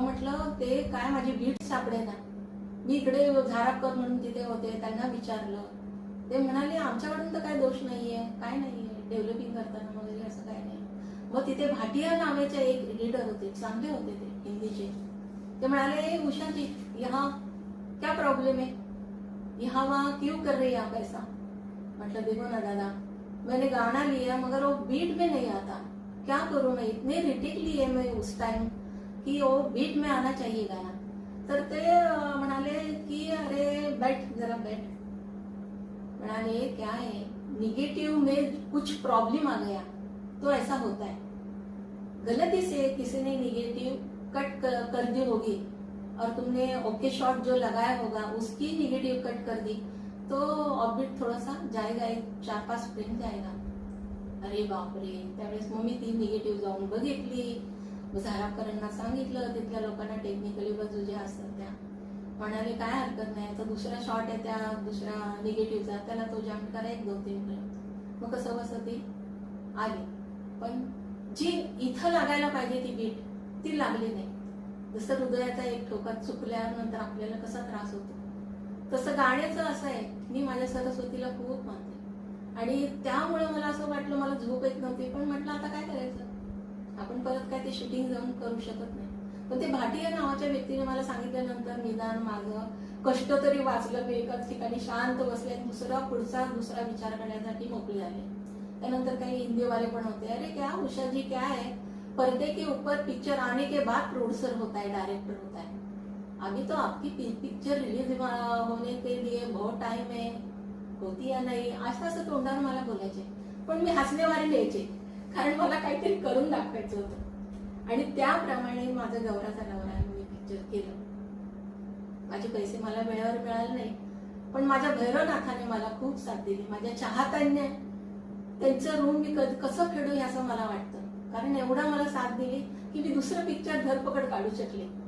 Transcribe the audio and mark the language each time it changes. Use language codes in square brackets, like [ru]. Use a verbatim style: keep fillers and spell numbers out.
[mr] म्हटलं ते काय, माझी बीट सापडे ना. मी इकडे झारापकर म्हणून तिथे होते, त्यांना विचारलं. ते म्हणाले आमच्याकडून तर काय दोष नाहीये, काय नाहीये डेव्हलपिंग करताना वगैरे असं काय नाही. मग तिथे भाटिया नावाचे एक एडिटर होते, चांगले होते ते हिंदीचे. ते म्हणाले, [hi] "ए, उषाजी यहाँ क्या प्रॉब्लेम है, यहाँ वहाँ क्यों कर रही है आप ऐसा?" मतलब देखो ना दादा, मैंने गाना लिया मगर वो बीट में नहीं आता, क्या करूँ मैं, इतने रिटिक लिए मैं उस टाइम कि वो बीट में आना चाहिए गाना. [mr] तर ते अं, म्हणाले की [hi] अरे बैठ जरा बैठ. म्हणाले क्या है, निगेटिव में कुछ प्रॉब्लम आ गया तो ऐसा होता है, गलती से किसी ने निगेटिव कट कर, कर दी होगी और तुमने ओके शॉट जो लगाया होगा उसकी निगेटिव कट कर दी तो ऑर्बिट थोड़ा सा जाएगा, एक चार पाच फ्रेम जाएगा. [mr] अरे बापरे, त्यावेळेस मग मी ती निगेटिव्ह जाऊन बघितली. मग झारापकरांना सांगितलं, तिथल्या लोकांना टेक्निकली बाजू ज्या असतात त्या म्हणाले काय हरकत नाही, आता दुसरा शॉट आहे त्या दुसऱ्या निगेटिव्हचा, त्याला तो जॉईन करा एक दोन तीन फ्रेम. मग कसं बसं ती आली, पण जी इथं लागायला पाहिजे ती बीट ती लागली नाही. जसं हृदयाचा एक ठोका चुकल्यानंतर आपल्याला कसा त्रास होतो, तसं गाण्याचं असं आहे. मी माझ्या सरस्वतीला खूप मानते आणि त्यामुळे मला असं वाटलं, मला झोप येत नव्हती. पण म्हटलं आता काय करायचं, आपण परत काय ते शूटिंग जाऊन करू शकत नाही. पण ते भाटिया नावाच्या व्यक्तीने मला सांगितल्यानंतर निदान माझं कष्ट तरी वाचलं. मी एकाच ठिकाणी शांत बसले आणि दुसरा पुढचा दुसरा विचार करण्यासाठी मोकळी झाले. त्यानंतर काही हिंदीवाले पण होते, [hi] अरे क्या उषाजी क्या है, पर्दे के ऊपर पिक्चर आने के बाद प्रोड्यूसर होता है, डायरेक्टर होता है, अभी तो आपकी पि- पिक्चर रिलीज होने के लिए बहुत टाइम है, होती या नाही. [mr] असं असं तोंडावर मला बोलायचे, पण मी हसण्यावर लिहायचे, कारण मला काहीतरी करून दाखवायचं होतं. आणि त्याप्रमाणे माझं गौराचा नवरा आहे, मी पिक्चर केलं. माझे पैसे मला वेळेवर मिळाले नाही, पण माझ्या भैरवनाथाने मला खूप साथ दिली. माझ्या चाहत्यांनी त्यांचं ऋण मी कधी कसं फेडू हे असं मला वाटतं, कारण एवढा मला साथ दिली की मी दुसरं पिक्चर धरपकड काढू शकले.